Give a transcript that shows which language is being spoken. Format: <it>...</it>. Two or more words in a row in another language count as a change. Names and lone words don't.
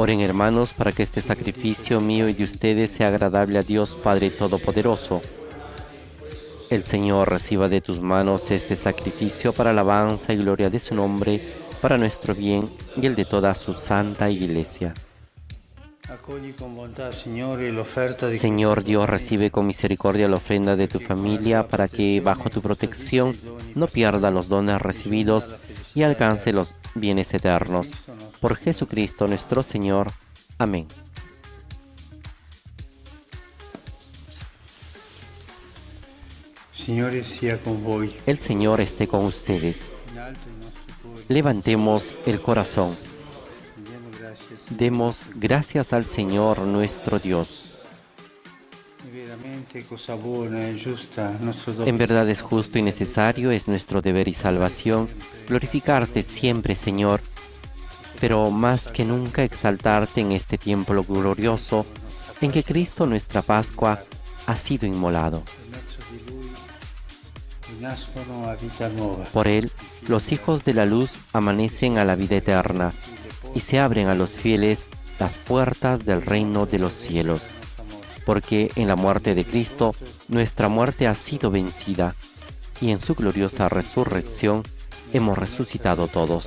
<es>Oren, hermanos, para que este sacrificio mío y de ustedes sea agradable a Dios Padre Todopoderoso. El Señor reciba de tus manos este sacrificio para alabanza y gloria de su nombre, para nuestro bien y el de toda su santa iglesia.</es> <it>accogli con bontà, Signore, l'offerta di</it> <es>Señor Dios, recibe con misericordia la ofrenda de tu familia para que, bajo tu protección, no pierda los dones recibidos y alcance los bienes eternos. Por Jesucristo nuestro Señor. Amén.</es> <it>Signore sia con voi.</it> <es>El Señor esté con ustedes.</es> <it>In alto i nostri cuori.</it> <es>Levantemos el corazón.</es> <it>Diamo grazie.</it> <es>Demos gracias al Señor nuestro Dios.</es> <it>È veramente cosa buona e giusta, nostro dono.</it> <es>En verdad es justo y necesario, es nuestro deber y salvación, glorificarte siempre, Señor, pero más que nunca exaltarte en este tiempo glorioso en que Cristo, nuestra Pascua, ha sido inmolado.</es> <it>Per mezzo di Lui rinascono a vita nuova.</it> <es>Por Él, los hijos de la luz amanecen a la vida eterna y se abren a los fieles las puertas del reino de los cielos. Porque en la muerte de Cristo, nuestra muerte ha sido vencida, y en su gloriosa resurrección hemos resucitado todos.</es>